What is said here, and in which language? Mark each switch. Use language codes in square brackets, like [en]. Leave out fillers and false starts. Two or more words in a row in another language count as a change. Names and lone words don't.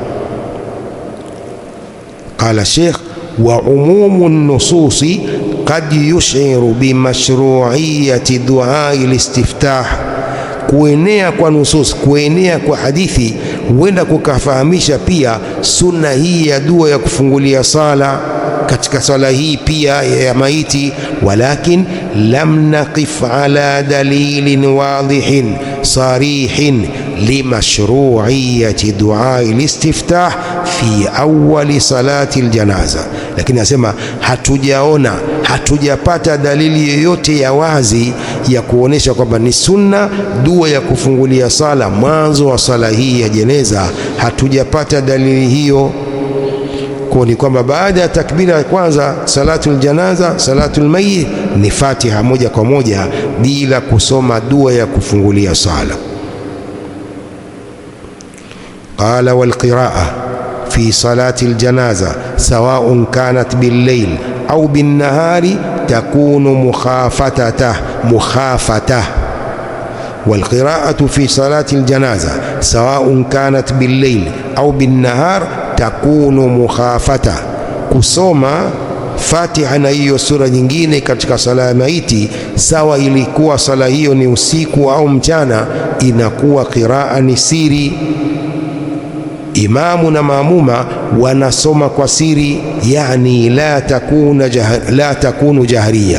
[ar] قال الشيخ وعموم النصوص قد يشير بمشروعية دعاء الاستفتاح. [sw] Kuenea kwa nusus, kuenea kwa hadithi huenda kukafahamisha pia sunna hii ya dua ya kufungulia sala katika sala hii pia ya maiti. [ar] ولكن لم نقف على دليل واضح صريح لمشروعية دعاء الاستفتاح في أول صلاة الجنازة. [sw] Lakini nasema hatujapata dalili yoyote ya wazi ya kuonesha kwamba ni sunna dua ya kufungulia sala mwanzo wa sala hii ya jeneza. Hatujapata dalili hiyo. Kwa ni kwamba baada ya takbira ya kwanza [ar] صلاة الجنازة, صلاة الميت [sw] ni Fatiha moja kwa moja bila kusoma dua ya kufungulia sala. [ar] قال والقراءة في صلاة الجنازة سواء كانت بالليل أو بالنهار تكون مخافتة. والقراءة في صلاة الجنازة سواء كانت بالليل أو بالنهار تكون مخافتة. [sw] Kusoma Fatiha na hiyo sura nyingine katika sala ya maiti, sawa ilikuwa sala hiyo ni usiku au mchana, inakuwa qiraa ni siri. Imamu na maamuma wanasoma kwa siri, yani [ar] لا تكون جهرية.